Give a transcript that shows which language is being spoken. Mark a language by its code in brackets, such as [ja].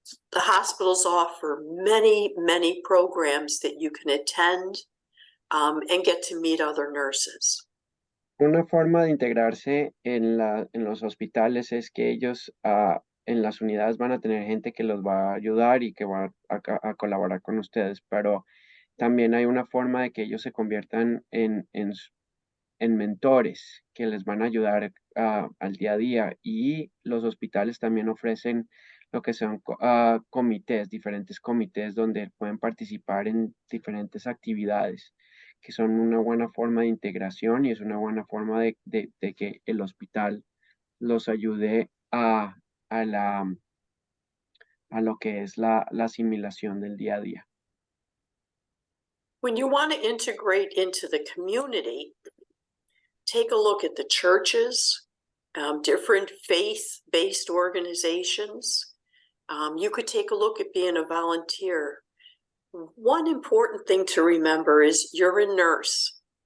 [en] The hospitals offer many programs that you can attend and get to meet other nurses. [es] Una forma de integrarse en los hospitales es que ellos en las unidades van a tener gente que los va a ayudar y que va a colaborar con ustedes, pero también hay una forma de que ellos se conviertan en mentores que les van a ayudar al día a día, y los hospitales también ofrecen lo que son comités, diferentes comités donde pueden participar en diferentes actividades, que son una buena forma de integración y es una buena forma de que el hospital los ayude a lo que es la asimilación del día a día. [en] When you want to integrate into the community, take a look at the churches, different faith-based organizations. You could take a look at being a volunteer. One important thing to remember is you're a nurse.